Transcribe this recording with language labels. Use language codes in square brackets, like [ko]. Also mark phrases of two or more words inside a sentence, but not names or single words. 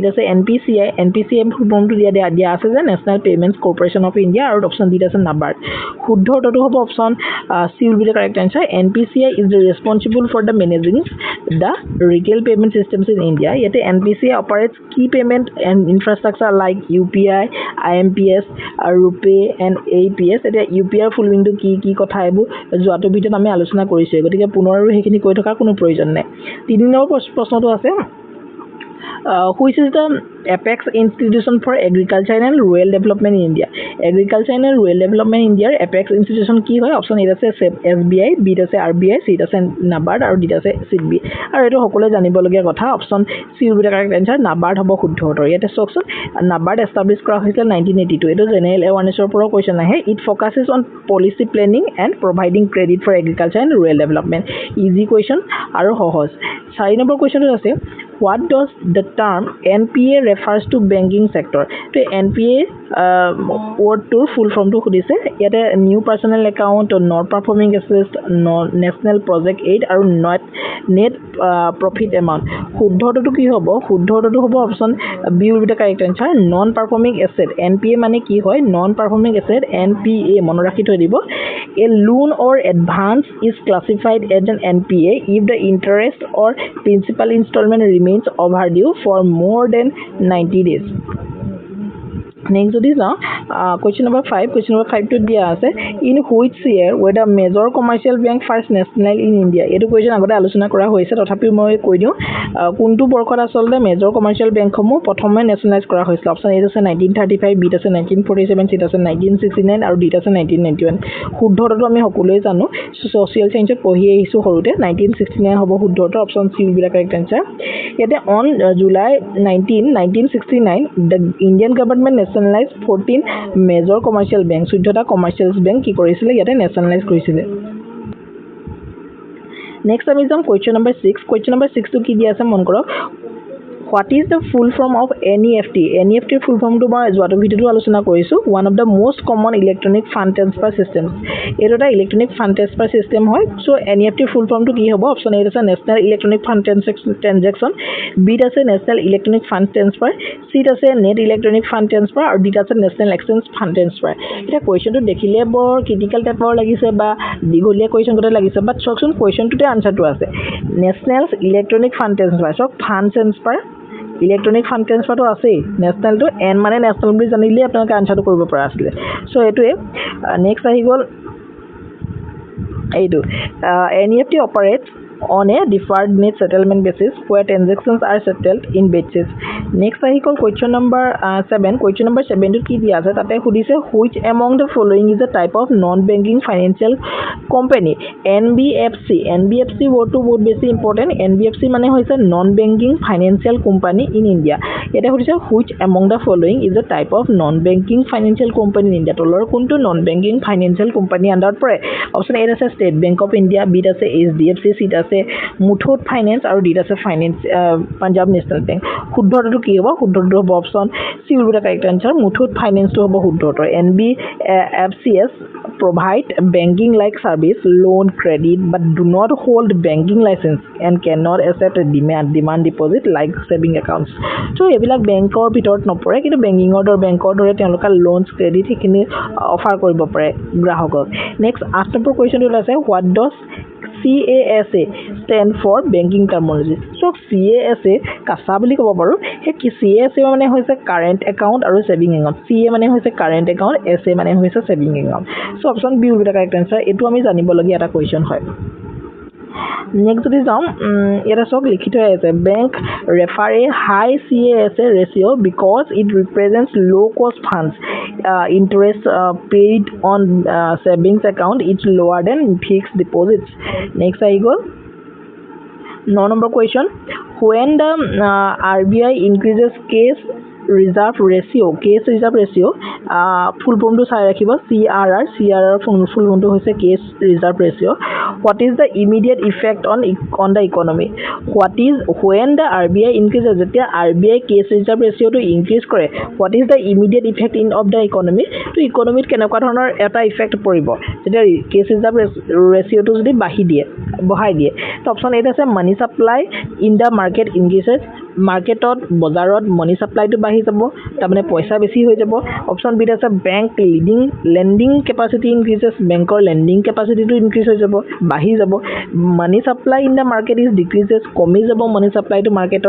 [as] আছে NPCI ফৰ্মটো দিয়া আছে যে নেশ্যনেল পেমেণ্টছ কৰ্পোৰেশ্যন অফ ইণ্ডিয়া আৰু অপশ্যন ডিত আছে NABARD শুদ্ধ উত্তৰটো হ'ব [en] option C will be the correct answer NPCI is the responsible for the managing the retail payment systems in India [as] ইয়াতে NPCI [en] operates key payment and infrastructure like UPI IMPS RuPay and APS [as] এতিয়া UPI [en] full wing [as] কি কথা এইবোৰ যোৱাটো ভিডিঅ'ত আমি আলোচনা কৰিছোঁ গতিকে পুনৰ আৰু সেইখিনি কৈ থকাৰ কোনো প্ৰয়োজন নাই 3 নম্বৰ প্ৰশ্নটো আছে [en] which is the apex institution for agriculture and rural development in India [as] agriculture and rural development in India [en] apex institution [as] কি হয় অপশ্যন এ আছে SBI বিত আছে RBI চিত আছে NABARD আৰু ডিত আছে SIDBI আৰু এইটো সকলোৱে জানিবলগীয়া কথা [en] option C will be the correct answer [as] NABARD হ'ব শুদ্ধ উত্তৰ ইয়াতে চাওকচোন NABARD এষ্টাব্লিছ কৰা হৈছিল 1982 এইটো [en] general awareness [as] পৰা কুৱেশ্যন আহে [en] it focuses on policy planning and providing credit for agriculture and rural development easy question [as] আৰু সহজ 4 নম্বৰ কুৱেশ্যনটো আছে [en] what does the term NPA refers to banking sector to NPA word to full form [as] তো খুজিছে ইয়াতে [en] new personal account not performing assets national project aid aru not net profit amount [as] শুদ্ধটো কি হ'ব শুদ্ধটো হ'ব [en] option B will be the correct answer non performing asset [as] NPA মানে কি হয় [en] non performing asset [as] NPA মনত ৰাখি থৈ দিব [en] a loan or advance is classified as an NPA if the interest or principal installment remains overdue for more than 90 days [as] next যদি যাওঁ [en] question number 5 [as] টো দিয়া আছে [en] in which year were the major commercial bank first nationalized in India [as] এইটো question আগতে আলোচনা কৰা হৈছে তথাপিও মই কৈ দিওঁ কোনটো বৰ্ষত আচলতে [en] major commercial banks [as] প্ৰথমে নেশ্যনেলাইজ কৰা হৈছিল অপশ্যন এ আছে 1935 বিত আছে 1947 চিত আছে 1969 আৰু ডিত আছে 1991 শুদ্ধটো আমি সকলোৱে জানো [en] social science [as] পঢ়ি আহিছোঁ সৰুতে 1969 হ'ব শুদ্ধটো [en] option C will be the correct answer [as] ইয়াতে [en] on July 1969 the Indian government nationalized 14 major commercial bank [as] 14টা [en] commercial bank [as] কি কৰিছিলে ইয়াতে nationalize কৰিছিলে নেক্সট আমি যাম [en] question number 6 [as] টো কি দিয়া আছে মন কৰক [en] What is the full form of NEFT? [as] NEFT ৰ [en] full form [as] টো মই যোৱাটো ভিডিঅ'টো আলোচনা কৰিছো. [en] One of the most common electronic fund transfer systems. [as] এইটো এটা [en] electronic fund transfer system [as] হয়. সো NEFT ৰ [en] full form [as] টো কি হ'ব? অপচন এ আছে [en] national electronic fund transaction, [as] বি আছে [en] national electronic fund transfer, [as] চি আছে [en] net electronic fund transfer [as] আৰু ডি আছে [en] national exchange fund transfer. [as] এটা কুৱেশ্যনটো দেখিলে বৰ [en] critical type [as] লাগিছে বা দীঘলীয়া কুৱেশ্যন গতে লাগিছে, বাট চকচোন কুৱেশ্যনটোতে আনসাৰটো আছে. [en] national electronic fund transfer, [as] চক [en] fund transfer electronic fund transfer [as] আছেই. নেশ্যনেলটো এন মানে নেশ্যনেল বুলি জানিলে আপোনালোকে আনসাৰটো কৰিব পৰা আছিলে. সো এইটোৱে. নেক্সট আহি গ'ল এইটো [en] NEFT operates on a deferred net settlement basis where transactions are settled in batches. [as] Next আহি গ'ল [en] question number 7. question number 7 [as] টো কি দিয়া আছে তাতে সুধিছে [en] which among the following is a type of non banking financial company? [as] NBFC. NBFC wordটো বহুত বেছি ইম্পৰ্টেণ্ট. NBFC মানে হৈছে [en] non banking financial company in India. [as] এটা সুধিছে [en] which among the following is a type of non banking financial company in India? [as] তলৰ কোনটো [en] non banking financial company [as] আণ্ডাৰত পৰে? অপচন এ আছে ষ্টেট বেংক অফ ইণ্ডিয়া, বিত আছে HDFC, চিত আছে মুথুট ফাইনেন্স আৰু ডিত আছে পাঞ্জাব নেশ্যনেল বেংক. শুদ্ধটো কি হ'ব? শুদ্ধটো হ'ব [en] option C will be the correct answer. [as] মুথুট ফাইনেন্সটো হ'ব শুদ্ধটো. [en] NBFCs provide banking like service, loan, credit but do not hold banking license and cannot accept demand deposit like saving accounts. [as] So এইবিলাক বেংকৰ ভিতৰত নপৰে, কিন্তু বেংকৰ দৰে তেওঁলোকে লোনছ ক্ৰেডিট সেইখিনি অফাৰ কৰিব পাৰে গ্ৰাহকক. নেক্সট 8 নম্বৰ কুৱেশ্যনটো আছে [en] what does CASA stand for banking terminology? [as] So CASA কাছা বুলি ক'ব পাৰোঁ. সেই CASA মানে হৈছে [en] current account [as] আৰু [en] saving account. [as] CA মানে হৈছে [en] current account, [as] SA মানে হৈছে [en] saving account. [as] সো [en] option B will be the correct answer. [as] এইটো আমি জানিবলগীয়া এটা কুৱেশ্যন হয়. [en] নেক্সট [as] যদি যাওঁ ইয়াতে চক লিখি থৈ আছে [en] bank refer a high CASA ratio because it represents low cost funds interest paid on savings account its lower than fixed deposits. [as] নেক্সট আহি গ'ল 9 নম্বৰ কুৱেশ্যন [en] when the RBI increases case reserve ratio full form [as] to চাই ৰাখিব CRR full form to হৈছে [en] case reserve ratio. What is the immediate effect on the economy? What is when the RBI increases, [as] যেতিয়া RBI case reserve ratio to increase কৰে, [en] what is the immediate effect of the economy? [as] তো ইকনমিত কেনেকুৱা ধৰণৰ এটা ইফেক্ট পৰিব যেতিয়া [en] case reserve ratio [as] টো যদি বঢ়াই দিয়ে? [en] তো অপচন এ আছে money supply in the market increases. [as] মাৰ্কেটত বজাৰত [en] money supply [as] বাঢ়ি যাব, তাৰমানে পইচা বেছি হৈ যাব. [en] অপচন বিত আছে bank lending capacity increases. [as] বেংকৰ [en] lending capacity increase [as] হৈ যাব, বাঢ়ি যাব. [en] money supply in the market is decreases, [as] কমি যাব মানি সাপ্লাইটো মাৰ্কেটত.